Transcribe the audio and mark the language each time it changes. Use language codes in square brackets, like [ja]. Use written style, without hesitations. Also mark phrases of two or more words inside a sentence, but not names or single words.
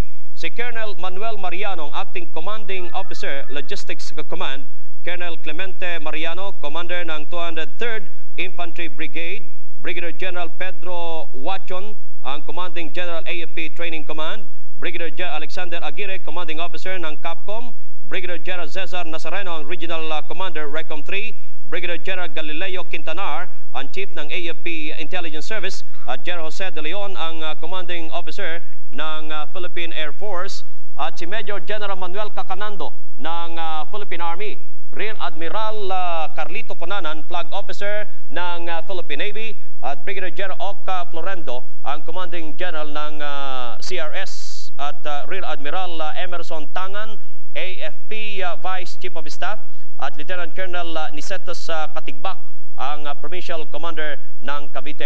[tl] Si Colonel Manuel Mariano, ang [en] Acting Commanding Officer Logistics Command, [tl] Colonel Clemente Mariano, Commander ng 203rd Infantry Brigade, Brigadier General Pedro Huachon, ang [en] Commanding General AFP Training Command, [tl] Brigadier General Alexander Aguirre, [en] Commanding Officer [tl] ng CAPCOM, Brigadier General Cesar Nazareno, ang [en] Regional Commander RECOM 3, [tl] Brigadier General Galileo Quintanar, ang Chief ng AFP Intelligence Service, at General Jose de Leon, ang Commanding Officer ng Philippine Air Force, at si Major General Manuel Cacanando ng Philippine Army, Rear Admiral Carlito Conanan, [en] Flag Officer [tl] ng Philippine Navy, at Brigadier General Oca Florendo, ang [en] Commanding General [tl] ng CRS, at Rear Admiral Emerson Tangan, [en] AFP Vice Chief of Staff, [tl] at Lieutenant Colonel Nicetas Katigbak, ang [en] Provincial Commander [tl] ng Cavite.